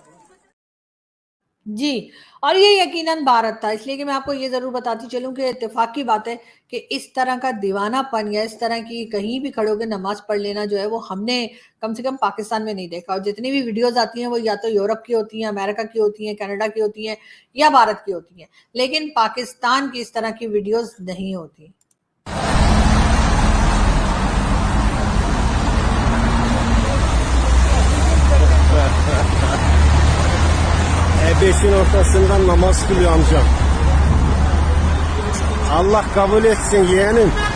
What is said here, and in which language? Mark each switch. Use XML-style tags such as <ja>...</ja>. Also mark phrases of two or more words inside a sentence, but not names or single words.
<ur>جی، اور یہ یقیناً بھارت تھا، اس لیے کہ میں آپ کو یہ ضرور بتاتی چلوں کہ اتفاق کی بات ہے کہ اس طرح کا دیوانہ پن یا اس طرح کی کہیں بھی کھڑے ہو کے نماز پڑھ لینا جو ہے وہ ہم نے کم سے کم پاکستان میں نہیں دیکھا. اور جتنی بھی ویڈیوز آتی ہیں وہ یا تو یورپ کی ہوتی ہیں، امریکہ کی ہوتی ہیں، کینیڈا کی ہوتی ہیں یا بھارت کی ہوتی ہیں، لیکن پاکستان کی اس طرح کی ویڈیوز نہیں ہوتی.</ur> <tr>E5'in ortasından namaz kılıyor amcam. Allah kabul etsin yeğenim.</tr>